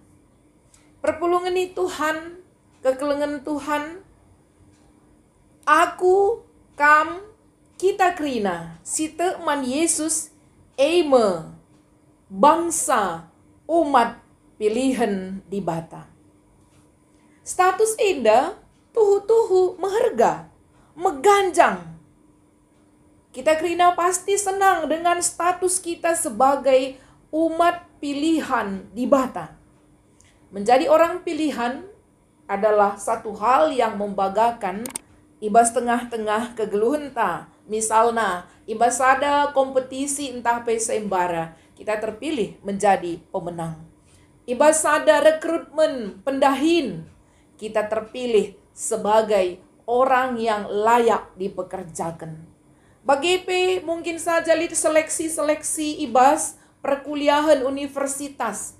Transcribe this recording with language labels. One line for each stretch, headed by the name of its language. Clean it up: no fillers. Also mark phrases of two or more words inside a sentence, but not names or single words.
Batak Karo: Perpulungan ni Tuhan, kekelengan Tuhan, aku, kam, kita krina, site man Yesus, eme, bangsa,
Indonesian: umat pilihan
Batak Karo: di bata. Status enda, tuhu-tuhu, meharga, meganjang.
Indonesian: Kita krina pasti senang dengan status kita sebagai umat pilihan di bata. Menjadi orang pilihan adalah satu hal yang membanggakan,
Batak Karo: ibas tengah-tengah kegeluhan ta.
Indonesian: Misalnya, ibas ada kompetisi entah pesembara, kita terpilih menjadi pemenang. Ibas ada rekrutmen pendahin, kita terpilih sebagai orang yang layak dipekerjakan. Bagi mungkin saja seleksi ibas perkuliahan universitas.